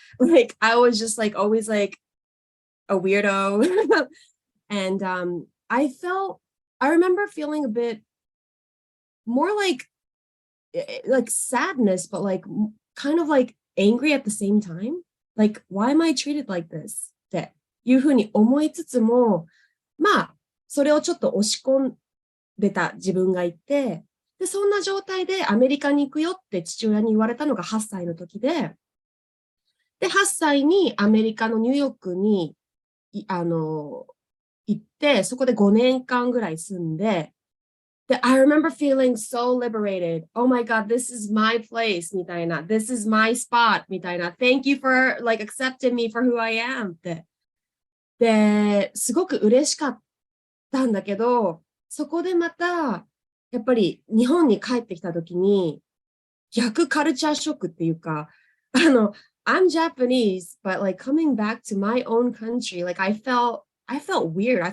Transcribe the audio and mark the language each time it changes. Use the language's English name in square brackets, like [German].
[English] Like I was just like always like a weirdo. And I remember feeling a bit more like sadness, but like kind of like angry at the same time. Like, why am I treated like this? [Japanese] っていうふうに思いつつも、まあ、それをちょっと押し込んでた自分がいて、で、そんな状態でアメリカに行くよって父親に言われたのが8歳の時で、で、8歳にアメリカのニューヨークに、行って、そこで5年間ぐらい住んで、で、 [English] I remember feeling so liberated. Oh my God, this is my place みたいな。 This is my spot みたいな。 Thank you for like accepting me for who I am って。 [Japanese] で、すごく嬉しかったんだけど、そこでまた、やっぱり日本に帰ってきた時に、逆カルチャーショックっていうか、 [English] I'm Japanese, but like coming back to my own country, like I felt weird.